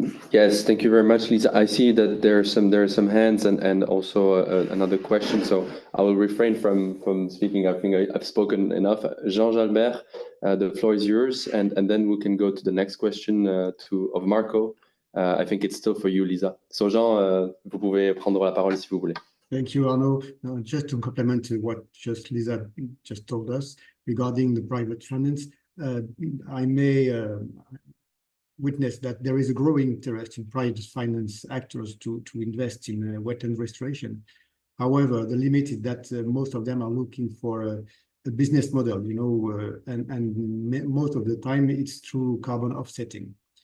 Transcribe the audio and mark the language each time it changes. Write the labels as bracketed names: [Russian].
[English] Yes, thank you very much, Lisa. I see that there are some hands and also another question, so I will refrain from speaking. I think I've spoken enough. Jean Jalbert, the floor is yours, and then we can go to the next question of Marco. I think it's still for you, Lisa. [French] So Jean, vous pouvez prendre la parole si vous voulez. [English] Thank you, Arnaud. Just to complement what Lisa just told us regarding the private finance, I may witness that there is a growing interest in private finance actors to invest in wetland restoration. However, the limit is that most of them are looking for a business model, you know, and most of the time it's through carbon offsetting.